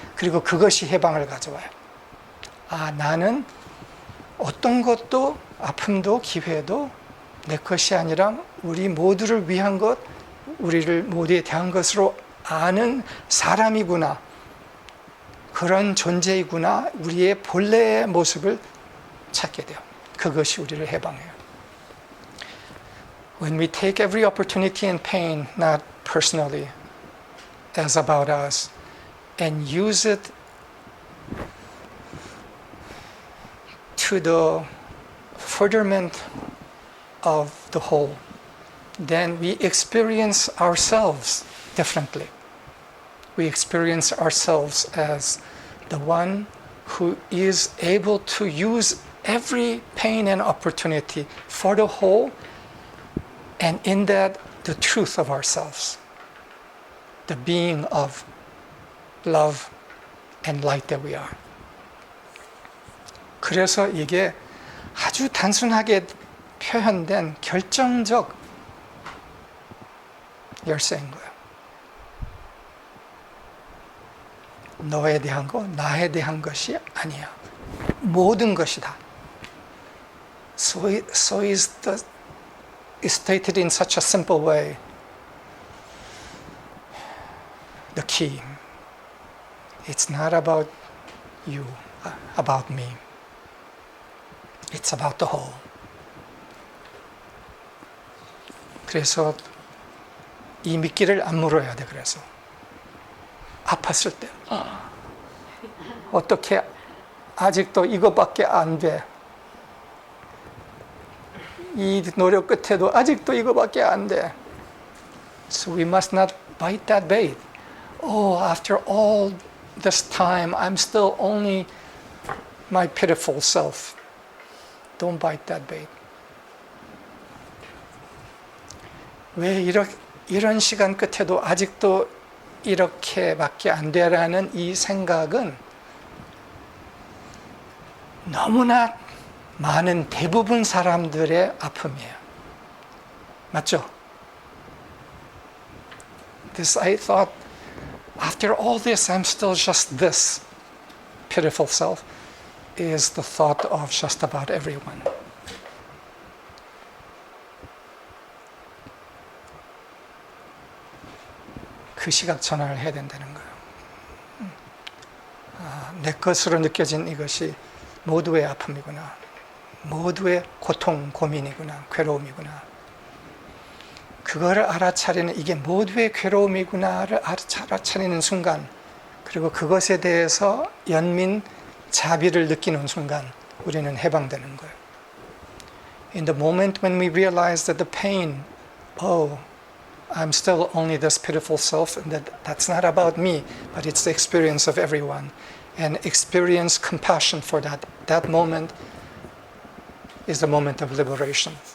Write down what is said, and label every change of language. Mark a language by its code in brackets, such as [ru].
[ko] 그리고 그것이 해방을 가져와요. 아, 나는 어떤 것도 아픔도 기회도 내 것이 아니라 우리 모두를 위한 것, 우리를 모두에 대한 것으로 아는 사람이구나. 그런 존재이구나. 우리의 본래의 모습을 찾게 돼요. 그것이 우리를 해방해요. [en] When we take every opportunity and pain, not personally, as about us, and use it to the furtherment of the whole, then we experience ourselves differently. We experience ourselves as the one who is able to use every pain and opportunity for the whole, and in that, the truth of ourselves, the being of love and light that we are. [ko] 그래서 이게 아주 단순하게 표현된 결정적 열쇠인 거예요. 너에 대한 거, 나에 대한 것이 아니야. 모든 것이다. [en] So is stated in such a simple way. The key. It's not about you, about me. It's about the whole. [ko] 그래서 이 미끼를 안 물어야 돼. 그래서 아팠을 때 어떻게 아직도 이거밖에 안 돼. 이 노력 끝에도 아직도 이거밖에 안 돼. [en] So we must not bite that bait. Oh, after all this time, I'm still only my pitiful self. Don't bite that bait. [ko] 왜 이런 시간 끝에도 아직도 이렇게밖에 안 되라는 이 생각은 너무나 많은 대부분 사람들의 아픔이에요. 맞죠? [en] I thought, after all this, I'm still just this pitiful self, is the thought of just about everyone. [ko] 그 시각 전환을 해야 된다는 거예요. 내 것으로 느껴진 이것이 모두의 아픔이구나. 모두의 고통, 고민이구나. 괴로움이구나. 그거를 알아차리는, 이게 모두의 괴로움이구나를 알아차리는 순간, 그리고 그것에 대해서 연민, 자비를 느끼는 순간, 우리는 해방되는 거예요. [en] In the moment when we realize that the pain, oh, I'm still only this pitiful self, and that's not about me, but it's the experience of everyone. And experience compassion for that. That moment is the moment of liberation.